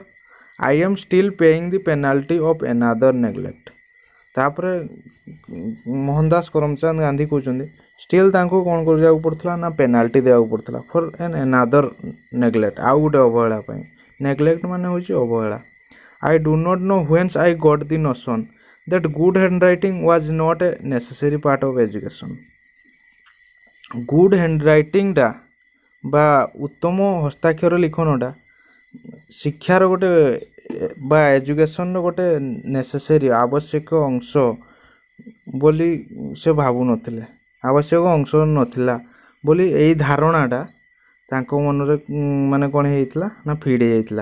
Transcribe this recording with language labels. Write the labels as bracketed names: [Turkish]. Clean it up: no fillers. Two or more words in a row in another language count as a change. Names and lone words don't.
[English] I am still paying the penalty of another neglect. [Odia] ତାପରେ ମୋହନ ଦାସ କରମଚାନ୍ଦ ଗାନ୍ଧୀ କହୁଛନ୍ତି ଷ୍ଟିଲ୍ ତାଙ୍କୁ କ'ଣ କରିବାକୁ ପଡ଼ୁଥିଲା ନା ପେନାଲ୍ଟି ଦେବାକୁ ପଡ଼ୁଥିଲା [English] for another neglect, [Odia] ଆଉ ଗୋଟେ ଅବହେଳା ପାଇଁ. ନେଗ୍ଲେକ୍ଟ ମାନେ ହେଉଛି ଅବହେଳା. [English] I do not know whence I got the notion that good handwriting was not a necessary part of education. Good handwriting [Odia] ଟା ବା ଉତ୍ତମ ହସ୍ତାକ୍ଷର ଲିଖନଟା ଶିକ୍ଷାର ଗୋଟେ ବା ଏଜୁକେସନର ଗୋଟେ ନେସେସରୀ ଆବଶ୍ୟକ ଅଂଶ ବୋଲି ସେ ଭାବୁନଥିଲେ, ଆବଶ୍ୟକ ଅଂଶ ନଥିଲା ବୋଲି ଏଇ ଧାରଣାଟା ତାଙ୍କ ମନରେ ମାନେ କ'ଣ ହେଇଥିଲା ନା ଫିଡ୍ ହେଇଯାଇଥିଲା.